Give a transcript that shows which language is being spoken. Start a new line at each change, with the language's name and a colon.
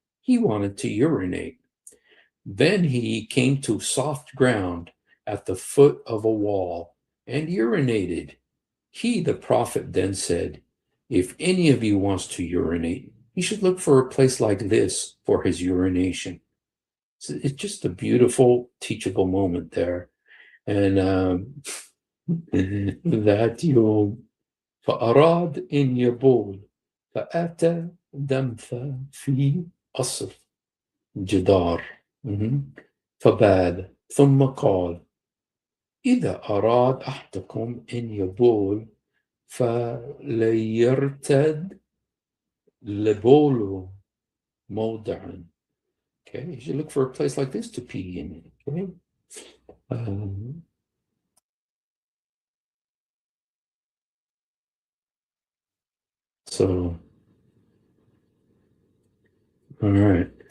English: He wanted to urinate. Then he came to soft ground at the foot of a wall and urinated. He, the prophet, then said, if any of you wants to urinate, he should look for a place like this for his urination. So it's just a beautiful, teachable moment there. And
Arabic: ذات يوم فأراد أن يبول فأتى دمث في قصر جدار فبال ثم قال إذا أراد أحدكم أن يبول فليرتد لبوله موضعا.
English: Okay, you should look for a place like this to pee in. Okay. So, all right.